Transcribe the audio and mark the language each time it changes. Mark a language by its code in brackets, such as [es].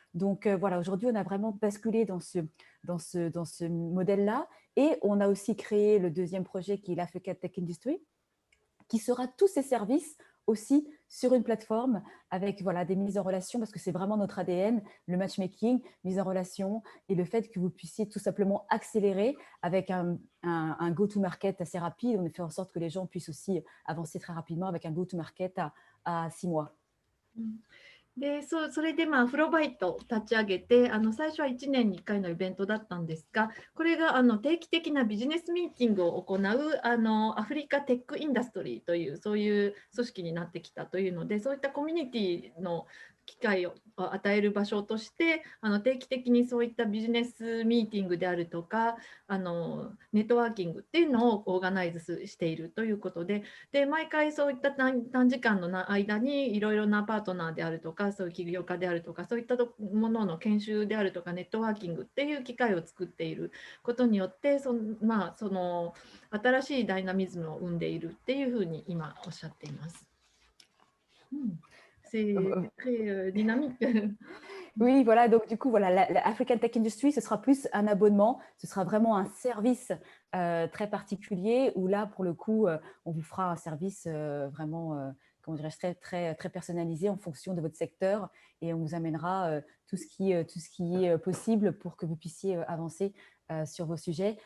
[fr] Donc voilà, aujourd'hui, on a vraiment basculé dans ce modèle-là, et on a aussi créé le deuxième projet qui est l'Africa Tech Industry, qui sera tous ces services aussi sur une plateforme avec voilà, des mises en relation, parce que c'est vraiment notre ADN, le matchmaking, mise en relation, et le fait que vous puissiez tout simplement accélérer avec un go-to-market assez rapide. On a fait en sorte que les gens puissent aussi avancer très rapidement avec un go-to-market à 6 mois. [ja] で、それでアフロバイトを立ち上げて、最初は1年に1回のイベントだったんですが、これが定期的なビジネスミーティングを行うアフリカテックインダストリーというそういう組織になってきたというので、そういったコミュニティの機会を与える場所として定期的にそういったビジネスミーティングであるとかネットワーキングっていうのをオーガナイズしているということで、毎回そういった短時間の間にいろいろなパートナーであるとか、そういう起業家であるとか、そういったものの研修であるとか、ネットワーキングっていう機会を作っていることによって、その新しいダイナミズムを生んでいるっていうふうに今おっしゃっています。 [fr] C'est très dynamique. Oui, voilà, donc du coup, voilà, la African Tech Industry, ce sera plus un abonnement, ce sera vraiment un service très particulier où là, pour le coup, on vous fera un service vraiment, comment dirais-je, très personnalisé en fonction de votre secteur et on vous amènera tout ce qui est possible pour que vous puissiez avancer sur vos sujets.